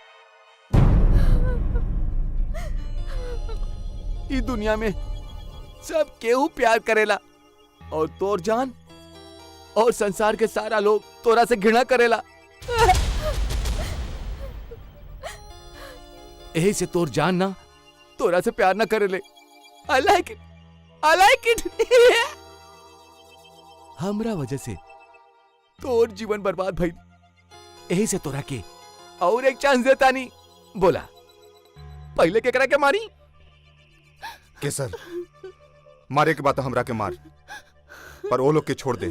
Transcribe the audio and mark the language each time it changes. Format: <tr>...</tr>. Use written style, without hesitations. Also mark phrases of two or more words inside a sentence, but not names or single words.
<bho>ई दुनिया में सब केहू प्यार करेला और तोर जान और संसार के सारा लोग तोरा से घृणा करेला। यही से तोर जान ना तोरा से प्यार ना करेले।</bho> <en>I like it. I like it.</en> <bho>हमरा वजह से तोर जीवन बर्बाद भइल। यही से तोरा के और एक चांस देता नहीं। बोला पहले केकरा के मारी? केसर, मारे के बाद हमरा के मार, पर वो लोग के छोड़ दे।</bho>